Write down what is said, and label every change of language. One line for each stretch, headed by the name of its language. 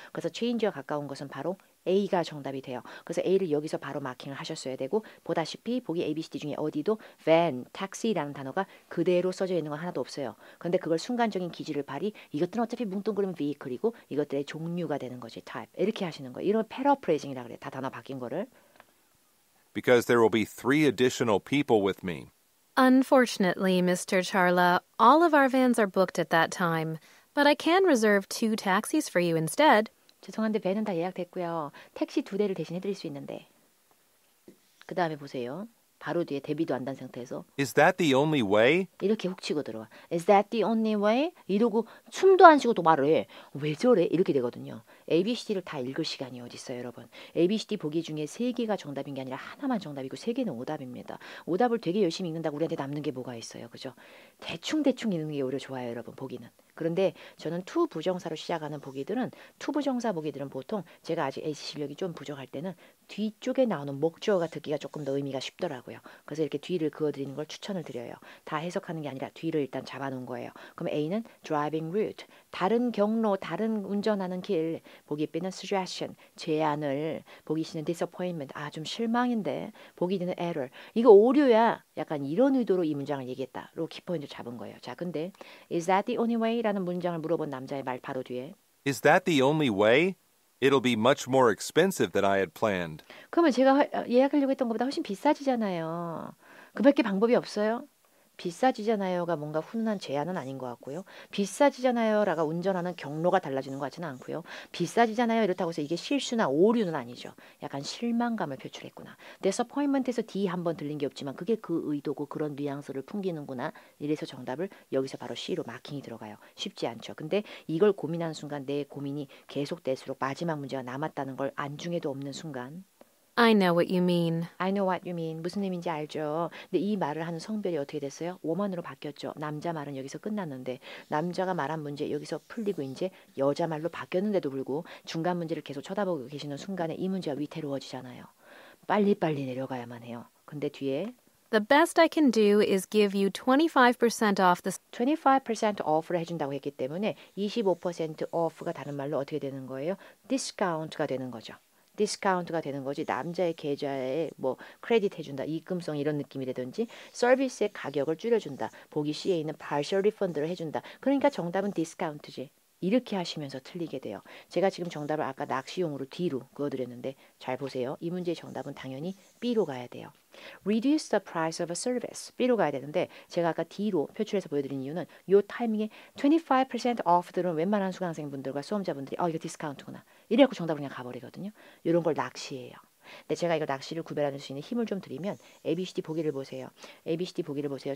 Korean: 그래서 change와 가까운 것은 바로 A가 정답이 돼요. 그래서 A를 여기서 바로 마킹을 하셨어야 되고 보다시피 보기 A, B, C, D 중에 어디도 van, taxi라는 단어가 그대로 써져 있는 건 하나도 없어요. 그런데 그걸 순간적인 기질을 발휘 이것들은 어차피 뭉뚱그리면 vehicle이고 이것들의 종류가 되는 거지, type. 이렇게 하시는 거예요. 이런 paraphrasing이라고 그래요. 다 단어 바뀐 거를.
English: Because there will be 3 additional people with me. Unfortunately, Mr. Charla, all of our vans are booked at that time, but I can reserve 2 taxis for you instead.
Korean: 죄송한데 밴은 다 예약됐고요. 택시 2대를 대신 해드릴 수 있는데. 그 다음에 보세요. 바로 뒤에 대비도 안 단 상태에서
English: Is that the only way?
Korean: 이렇게 훅 치고 들어와.
English: Is that the only way?
Korean: 이러고 숨도 안 쉬고 또 말을 해. 왜 저래? 이렇게 되거든요. ABCD를 다 읽을 시간이 어디 있어요, 여러분. ABCD 보기 중에 3개가 정답인 게 아니라 하나만 정답이고 3개는 오답입니다. 오답을 되게 열심히 읽는다고 우리한테 남는 게 뭐가 있어요, 그죠? 대충 읽는 게 오히려 좋아요, 여러분, 보기는. 그런데 저는 to 부정사로 시작하는 보기들은 to 부정사 보기들은 보통 제가 아직 AC 실력이 좀 부족할 때는 뒤쪽에 나오는 목적어가 듣기가 조금 더 의미가 쉽더라고요. 그래서 이렇게 뒤를 그어드리는 걸 추천을 드려요. 다 해석하는 게 아니라 뒤를 일단 잡아놓은 거예요. 그럼 A는 driving route, 다른 경로, 다른 운전하는 길. 보기 B는 suggestion, 제안을. 보기 C는 disappointment, 좀 실망인데. 보기 D는 error, 이거 오류야. 약간 이런 의도로 이 문장을 얘기했다로 키포인트 잡은 거예요. 자, 근데
English: is that the only way?
Korean: 라는 문장을 물어본 남자의 말 바로 뒤에
English: Is that the only way? It'll be much more expensive than I had planned.
Korean: 그러면 제가 예약하려고 했던 것보다 훨씬 비싸지잖아요. 그밖에 방법이 없어요? 비싸지잖아요가 뭔가 훈훈한 제안은 아닌 것 같고요. 비싸지잖아요라가 운전하는 경로가 달라지는 것 같지는 않고요. 비싸지잖아요 이렇다고 해서 이게 실수나 오류는 아니죠. 약간 실망감을 표출했구나. disappointment에서 D 한번 들린 게 없지만 그게 그 의도고 그런 뉘앙스를 풍기는구나. 이래서 정답을 여기서 바로 C로 마킹이 들어가요. 쉽지 않죠. 근데 이걸 고민하는 순간 내 고민이 계속될수록 마지막 문제가 남았다는 걸 안중에도 없는 순간
English: I know what you mean. I know what you mean.
Korean: 무슨 의미인지 알죠. 근데 이 말을 하는 성별이 어떻게 됐어요? woman으로 바뀌었죠. 남자 말은 여기서 끝났는데 남자가 말한 문제 여기서 풀리고 이제 여자 말로 바뀌었는데도 불구하고 중간 문제를 계속 쳐다보고 계시는 순간에 이 문제가 위태로워지잖아요. 빨리빨리 내려가야만 해요. 근데 뒤에
English: The best I can do is give you 25% off the
Korean: 25% off를 해준다고 했기 때문에 25% off가 다른 말로 어떻게 되는 거예요? discount가 되는 거죠. 디스카운트가 되는 거지 남자의 계좌에 크레딧 해준다 입금성 이런 느낌이 되든지 서비스의 가격을 줄여준다 보기 C에 있는 partial refund를 해준다 그러니까 정답은 디스카운트지 이렇게 하시면서 틀리게 돼요. 제가 지금 정답을 아까 낚시용으로 D로 그어드렸는데 잘 보세요. 이 문제의 정답은 당연히 B로 가야 돼요.
English: Reduce the price of a service.
Korean: B로 가야 되는데 제가 아까 D로 표출해서 보여드린 이유는 이 타이밍에 25% off들은 웬만한 수강생분들과 수험자분들이 이거 디스카운트구나. 이래갖고 정답을 그냥 가버리거든요. 이런 걸 낚시예요. 근데 제가 이거 낚시를 구별할 수 있는 힘을 좀 드리면 ABCD 보기를 보세요. ABCD 보기를 보세요.